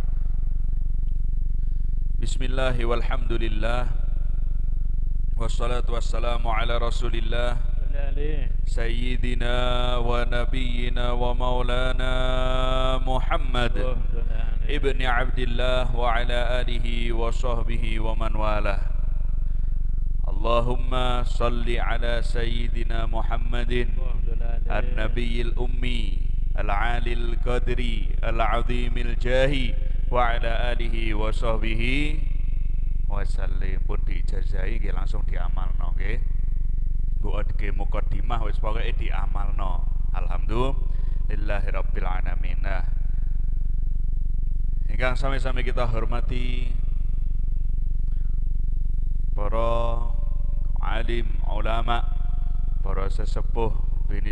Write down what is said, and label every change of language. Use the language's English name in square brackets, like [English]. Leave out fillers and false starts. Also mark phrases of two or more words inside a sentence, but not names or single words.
[Arabic] بسم الله والحمد لله والصلاة والسلام على رسول الله سيدنا ونبينا ومولانا محمد ابن عبد الله وعلى آله وصحبه ومن والاه. اللهم صل على سيدنا محمد النبي الأمي العالي القدر العظيم الجاه وعلى آله وصحبه وسلم. [Javanese] Pun diijazahi nggih langsung diamalno nggih. Nggo mukadimah wis pokoke diamalno. [Arabic] الحمد لله رب العالمين. [Javanese] Nah, ingkang sami-sami kita hormati para alim, ulama, para sesepuh, bini